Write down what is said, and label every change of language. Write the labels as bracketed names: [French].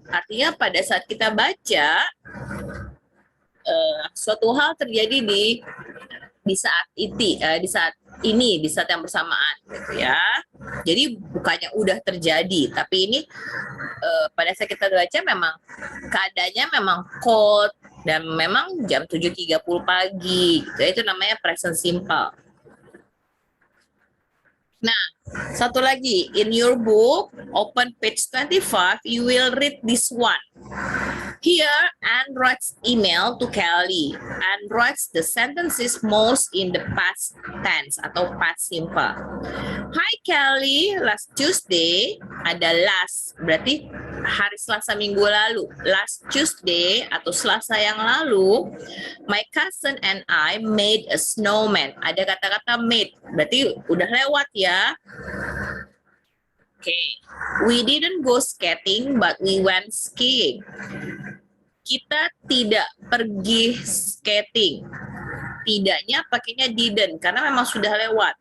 [Indonesian] Artinya pada saat kita baca, suatu hal terjadi di saat di saat yang bersamaan, gitu ya. Jadi bukannya udah terjadi, tapi ini pada saat kita baca memang keadaannya memang cold dan memang jam 7.30 pagi, gitu. Itu namanya present simple. Nah, satu lagi, [English] in your book, open page 25, you will read this one. Here, Anne writes email to Kelly. Anne writes the sentences most in the past tense atau past simple. Hi Kelly, last Tuesday, [Indonesian] ada last, berarti hari Selasa minggu lalu. [English] Last Tuesday [Indonesian] atau Selasa yang lalu, [English] my cousin and I made a snowman. [Indonesian] Ada kata-kata made, berarti udah lewat ya. [English] Okay, we didn't go skating, but we went skiing. [Indonesian] Kita tidak pergi skating. Tidaknya pakainya didn't, karena memang sudah lewat.